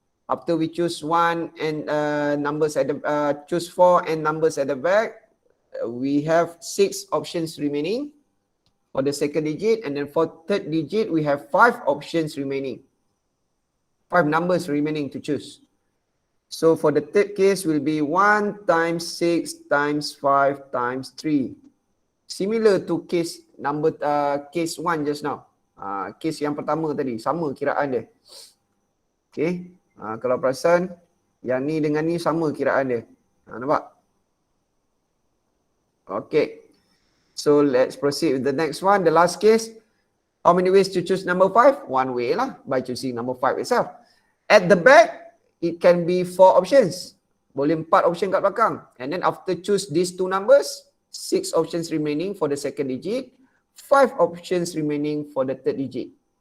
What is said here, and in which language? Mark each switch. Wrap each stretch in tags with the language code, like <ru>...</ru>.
<en>After we choose 1 and numbers at the choose 4 and numbers at the back, we have 6 options remaining for the second digit, and then for third digit, we have 5 options remaining. 5 numbers remaining to choose. So for the third case will be 1 times 6 times 5 times 3. Similar to case number case 1 just now.</en> <ms>Case yang pertama tadi, sama kiraan dia. Okay. Kalau perasan, yang ni dengan ni sama kiraan dia. Nampak? Okay.</ms> <en>So let's proceed with the next one. The last case. How many ways to choose number 5? One way lah, by choosing number 5 itself. At the back, it can be 4 options.</en> <ms>Boleh 4 option kat belakang.</ms> <en>And then after choose these 2 numbers, 6 options remaining for the second digit, 5 options remaining for the third digit.</en>